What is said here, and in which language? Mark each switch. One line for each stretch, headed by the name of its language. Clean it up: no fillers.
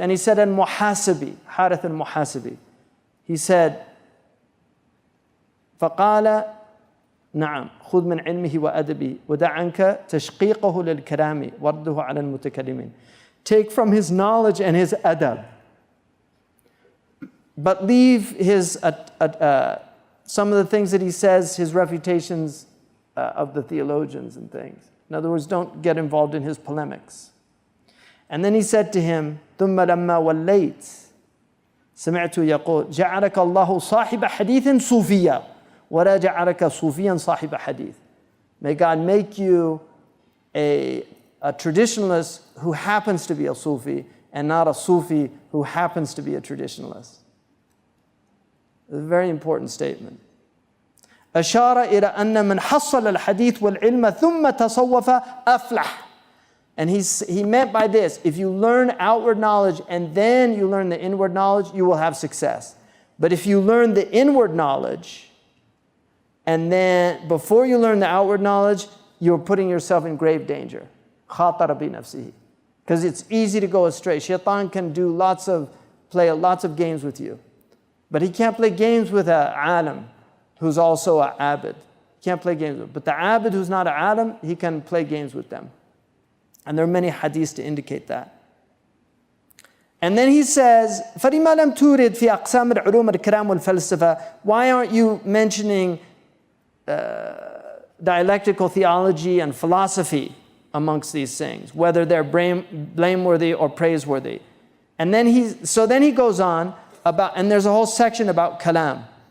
English: And he said, al-Muhasibi, Harith al-Muhasibi. He said,
Arabic: فَقَالَ نعم خذ من علمه وأدبه ودع عنك تشقيقه للكلام ورده على المتكلمين.
English: Take from his knowledge and his adab, but leave his some of the things that he says, his refutations of the theologians and things. In other words, don't get involved in his polemics. And then he said to him,
Arabic: ثم لما وليت سمعت يقول جعلك الله صاحب حديث صوفيا ولا جعلك صوفيا صاحب حديث.
English: May God make you a traditionalist who happens to be a Sufi and not a Sufi who happens to be a traditionalist. It's a very important statement.
Arabic: أشار إلى أن من حصل الحديث والعلم ثم تصوف أفلح.
English: And he meant by this, if you learn outward knowledge and then you learn the inward knowledge, you will have success. But if you learn the inward knowledge and then before you learn the outward knowledge, you're putting yourself in grave danger.
Arabic: خاطر بنفسه.
English: Because it's easy to go astray. Shaitan can play lots of games with you. But he can't play games with an alim who's also an abid. He can't play games with them. But the abid who's not an alim, he can play games with them. And there are many hadiths to indicate that. And then he says,
Arabic: فَلِمَا لَمْ تُورِدْ فِي أَقْسَامِ الْعُلُومِ الْكَلَامِ وَالْفَلْسَفَةِ.
English: Why aren't you mentioning dialectical theology and philosophy amongst these things, whether they're blameworthy or praiseworthy? And then he goes on about, and there's a whole section about kalam.